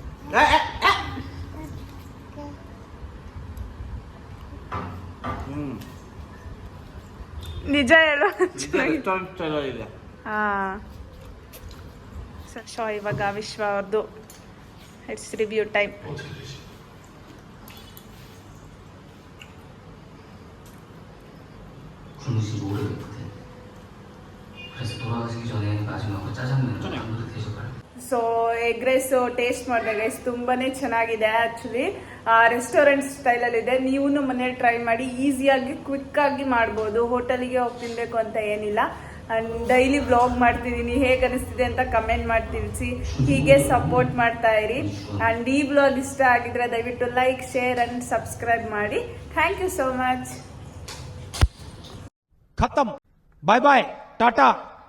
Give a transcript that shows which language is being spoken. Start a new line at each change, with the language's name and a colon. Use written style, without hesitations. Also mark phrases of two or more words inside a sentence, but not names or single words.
Kannada: ನಿಜ ಹೇಳು. ಇದೆ. ಹಾಂ, ಸೊ ಇವಾಗ ವಿಶ್ವ ಅವ್ರದ್ದು
English: it's review time.
Korean: 군무시 오래됐거든. 그래서 돌아가시기 전에 마지막으로 짜장면을 한그릇 드셔봐요.
English: so egg rice taste
Kannada: ಮಾಡಿದೆ ಗೈಸ್. ತುಂಬಾ ಚೆನ್ನಾಗಿದೆ.
English: actually restaurant
Kannada: ಸ್ಟೈಲಲ್ಲಿದೆ. ನೀವು ಮನೇಲಿ ಟ್ರೈ ಮಾಡಿ. ಈಸಿಯಾಗಿ ಕ್ವಿಕ್ಕಾಗಿ ಮಾಡ್ಬೋದು. ಹೋಟೆಲಿಗೆ ಹೋಗಿ ತಿನ್ನಬೇಕು ಅಂತ ಏನಿಲ್ಲ.
English: and daily vlog
Kannada: ಮಾಡ್ತಿದ್ದೀನಿ. ಹೇಗೆ ಅನಿಸ್ತಿದೆ ಅಂತ ಕಮೆಂಟ್ ಮಾಡಿ ತಿಳಿಸಿ. ಹೀಗೆ ಸಪೋರ್ಟ್ ಮಾಡ್ತಾ ಇರಿ. ಆ್ಯಂಡ್ ಈ ವ್ಲಾಗ್ ಇಷ್ಟ ಆಗಿದ್ರೆ ದಯವಿಟ್ಟು
English: like, share and subscribe
Kannada: ಮಾಡಿ.
English: Thank you so much.
Hindi: खत्म.
English: bye bye,
Hindi: टाटा.